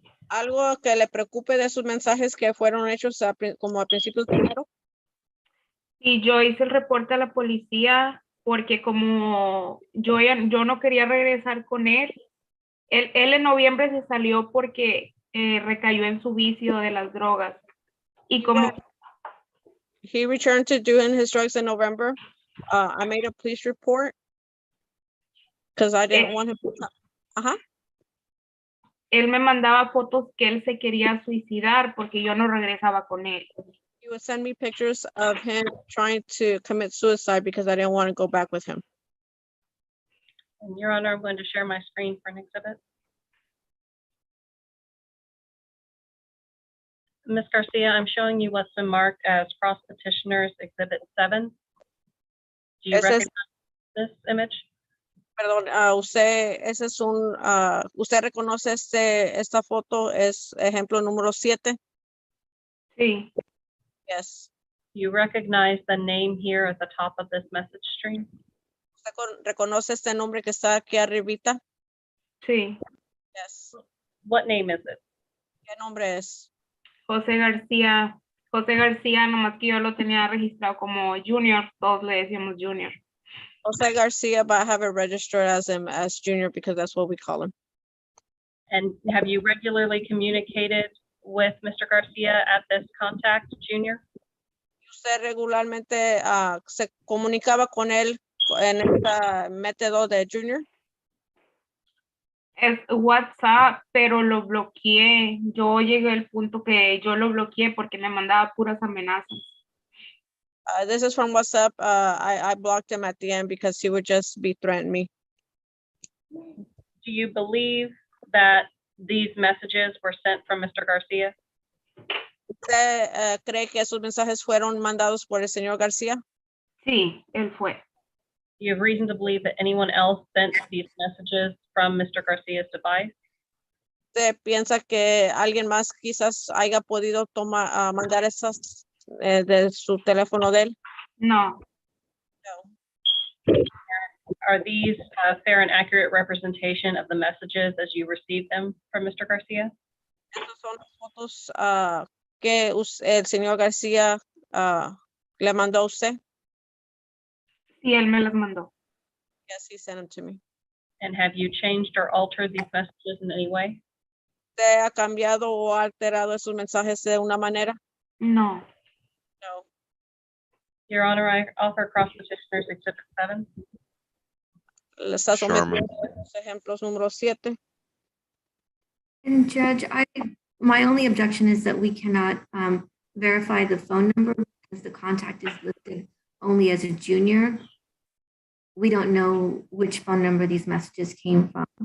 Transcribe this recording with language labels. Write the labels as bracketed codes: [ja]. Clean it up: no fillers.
[es] ¿Algo que le preocupe de sus mensajes que fueron hechos como a principios de enero? Y yo hice el reporte a la policía porque como yo no quería regresar con él en noviembre se salió porque recayó en su vicio de las drogas. Y como... [en] He returned to doing his drugs in November. I made a police report because I didn't want him to... [es] Él me mandaba fotos que él se quería suicidar porque yo no regresaba con él. [en] He would send me pictures of him trying to commit suicide because I didn't want to go back with him. And Your Honor, I'm going to share my screen for an exhibit. Ms. Garcia, I'm showing you what's been marked as cross petitioners exhibit 7. Do you recognize this image? [es] Perdón, usted, ese es usted reconoce esta foto, es ejemplo número 7. Sí. [en] Yes. You recognize the name here at the top of this message stream? [es] ¿Usted reconoce este nombre que está aquí arribita? Sí. [en] Yes. What name is it? [es] ¿Qué nombre es? José García. José García, nomás que yo lo tenía registrado como Junior, todos le decíamos Junior. [en] Jose Garcia, but I have it registered as him as Junior because that's what we call him. And have you regularly communicated with Mr. Garcia at this contact, Junior? [es] ¿Usted regularmente se comunicaba con él en este método de Junior? Es WhatsApp, pero lo bloqueé. Yo llegué al punto que yo lo bloqueé porque me mandaba puras amenazas. [en] This is from WhatsApp. I blocked him at the end because he would just be threatening me. Do you believe that these messages were sent from Mr. Garcia? [es] ¿Usted cree que esos mensajes fueron mandados por el señor García? Sí, él fue. [en] Do you have reason to believe that anyone else sent these messages from Mr. Garcia's device? [es] ¿Usted piensa que alguien más quizás haya podido mandar esas de su teléfono de él? No. [en] Are these a fair and accurate representation of the messages as you received them from Mr. Garcia? [es] Estas son las fotos que el señor García le mandó a usted. Sí, él me las mandó. [en] Yes, he sent them to me. And have you changed or altered these messages in any way? [es] ¿Usted ha cambiado o ha alterado esos mensajes de una manera? No. [en] No. Your Honor, I offer cross petitioners exhibit 7. [es] Le está Sherman. sometiendo los ejemplos número 7. [en] And Judge, my only objection is that we cannot verify the phone number because the contact is listed only as a Junior. We don't know which phone number these messages came from.